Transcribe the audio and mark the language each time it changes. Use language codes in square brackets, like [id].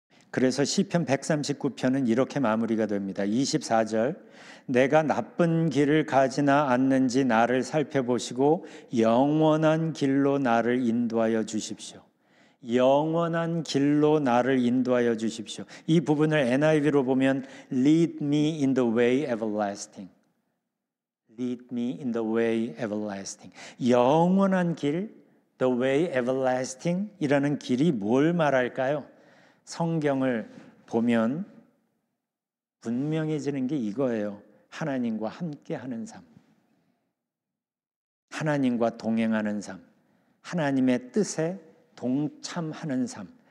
[ko] 그래서 시편 139편은 이렇게 마무리가 됩니다. 24절, 내가 나쁜 길을 가지나 않는지 나를 살펴보시고 영원한 길로 나를 인도하여 주십시오. 영원한 길로 나를 인도하여 주십시오. [en] 이 부분을 NIV로 보면 Lead me in the way everlasting. Lead me in the way everlasting. 영원한 길, [ko] The way everlasting 이라는 길이 뭘 말할까요? 성경을 보면 분명해지는 게 이거예요. 하나님과 함께하는 삶, 하나님과 동행하는 삶, 하나님의 뜻에 동참하는 삶.